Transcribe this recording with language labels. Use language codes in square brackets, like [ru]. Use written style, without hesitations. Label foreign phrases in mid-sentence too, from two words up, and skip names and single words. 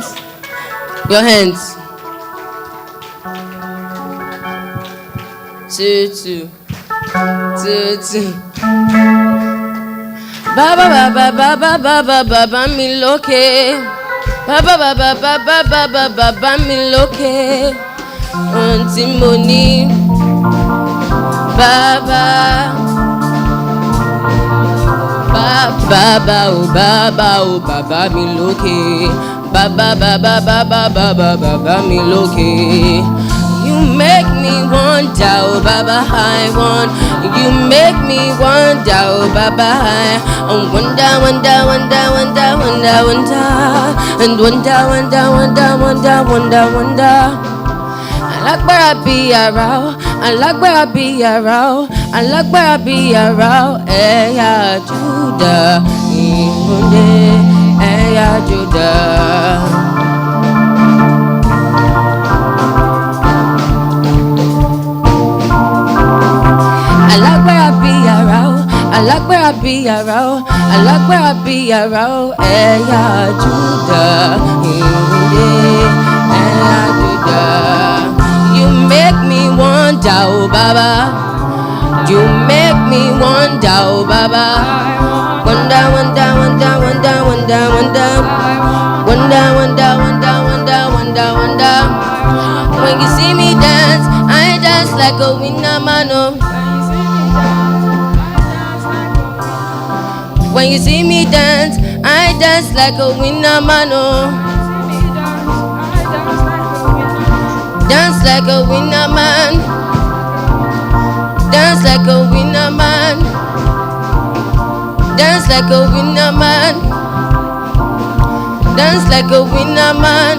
[en] Your hands. 2, 2. 2, 2. [yo] Baba baba baba baba baba mi loke. Baba baba baba baba baba mi loke. Auntie Moni. Baba. Baba oh baba mi loke. Baba baba baba baba baba mi loke. [en] You make me wonder, oh Baba, I want. You make me wonder, oh Baba, I wonder, wonder, wonder, wonder, wonder, wonder, and wonder, wonder, wonder, wonder, wonder, wonder. [yo] Alagbara bí ara, alagbara bí ara, alagbara bí ara, ẹ̀yà Júdà, ìmùlẹ̀ ẹ̀yà Júdà. Alagbara bí ara o, alagbara bí ara o, ẹ̀yà Júdà, ìwúlẹ̀ ẹ̀yà Júdà. [en] You make me wonder, oh Baba. You make me wonder, oh Baba. Wonder, wonder, wonder, wonder, wonder, wonder. Wonder, wonder, wonder, wonder, wonder, wonder. When you see me dance, I dance like a winner man, oh. When you see me dance, I dance like a winner man, oh. Dance like a winner man. Dance like a winner man. Dance like a winner man. Dance like a winner man.